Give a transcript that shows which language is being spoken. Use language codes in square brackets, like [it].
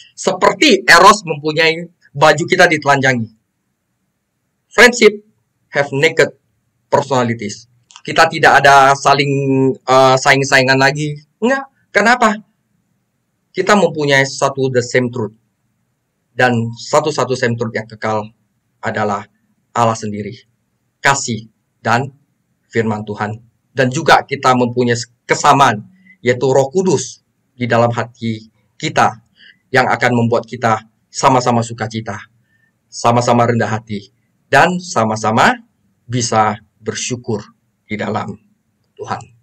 [id] Seperti Eros mempunyai baju kita ditelanjangi. [en] Friendship have naked personalities. [id] Kita tidak ada saling saing-saingan lagi. Enggak. Kenapa? Kita mempunyai satu [en] the same truth. [id] Dan satu-satu [en] same truth [id] yang kekal adalah Allah sendiri. Kasih dan firman Tuhan. Dan juga kita mempunyai kesamaan, yaitu Roh Kudus di dalam hati kita yang akan membuat kita sama-sama sukacita, sama-sama rendah hati, dan sama-sama bisa bersyukur di dalam Tuhan.